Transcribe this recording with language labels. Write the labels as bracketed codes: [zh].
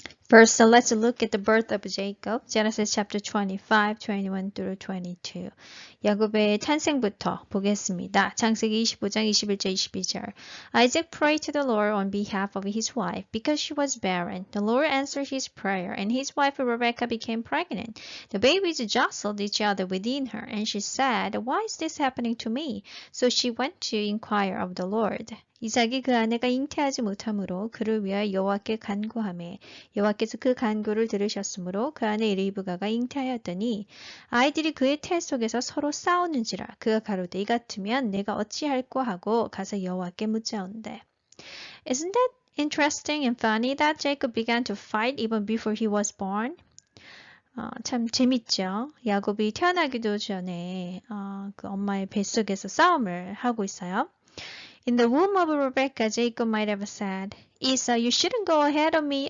[en] First, let's look at the birth of Jacob. Genesis chapter 25, 21 through 22. [ko] 야곱의 탄생부터 보겠습니다. 창세기 25장 21절 22절. [en] Isaac prayed to the Lord on behalf of his wife because she was barren. The Lord answered his prayer, and his wife Rebekah became pregnant. The babies jostled each other within her, and she said, "Why is this happening to me?" So she went to inquire of the Lord. [ko] 이삭이 그 아내가 잉태하지 못하므로 그를 위하여 여호와께 간구하매 여호와께서 그 간구를 들으셨으므로 그 아내 리브가가 잉태하였더니 아이들이 그의 태 속에서 서로 싸우는지라 그가 가로되 이 같으면 내가 어찌할꼬 하고 가서 여호와께 묻자온대. [en] Isn't that interesting and funny that Jacob began to fight even before he was born? [ko] 참 재밌죠. 야곱이 태어나기도 전에 그 엄마의 뱃속에서 싸움을 하고 있어요. [en] In the womb of Rebecca, Jacob might have said, Esau, you shouldn't go ahead of me.